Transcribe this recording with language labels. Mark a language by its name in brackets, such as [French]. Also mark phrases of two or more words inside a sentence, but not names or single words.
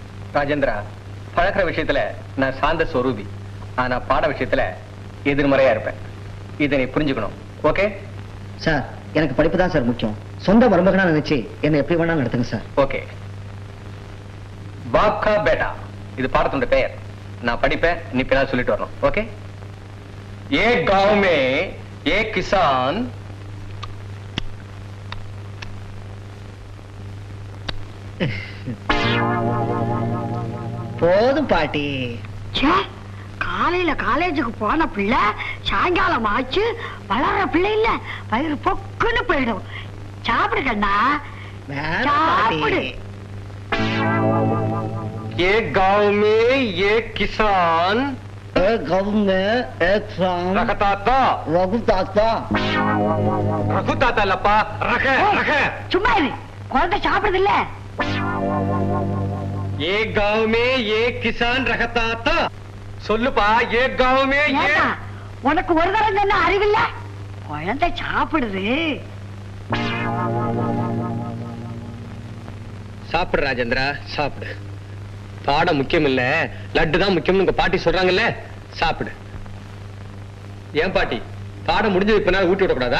[Tamil] ராஜேந்திரா, பழக்கிற விஷயத்துல நான் சாந்த ஸ்வரூபி. ஆனா பாட விஷயத்துல எதிர்மறையா இருப்பேன். இதை நீ புரிஞ்சுக்கணும். ஓகே சார்? எனக்கு படிப்பு தான் சார் முக்கியம். சொந்த மருமகனா நினைச்சு என்ன எப்படி வேணாலும் நடத்துங்க சார். ஓகே. [Hindi] बाप का बेटा, [Tamil] இது பாடத்தோட பெயர். நான் படிப்பேன், நீ பின்னால் சொல்லிட்டு வரணும். [Hindi] ஓகே? ஏ गांव में एक किसान [Tamil] போதும் பாட்டி. காலையில காலேஜுக்கு போன பிள்ளை சாயங்காலம் ஆச்சு வளர்ற பிள்ளை இல்ல, வயிறு பொக்குன்னு போயிடும். சாப்பிடு கண்ணா, சாப்பிடு. [Hindi] ये गांव में एक किसान गाँव में एक रखताता रखुताता लपा रख रख [Tamil] சும்மா இரு, குழந்தை சாப்பிடுது இல்ல. [Hindi] ये गांव में एक किसान रखताता சொல்லுப்பா. ये गांव में ये [Tamil] உனக்கு ஒரு தரம் என்ன அறிவில்ல? குழந்தை சாப்பிடுது. சாப்பிடு ராஜேந்திரா, சாப்பிடு. பாடம் முக்கியம் இல்ல, லட்டு தான் முக்கியம். உங்க பாட்டி சொல்றாங்கல்ல, சாப்பிடு. ஏன் பாட்டி, பாடம் முடிஞ்சது இப்ப ஊட்டி விடக்கூடாதா?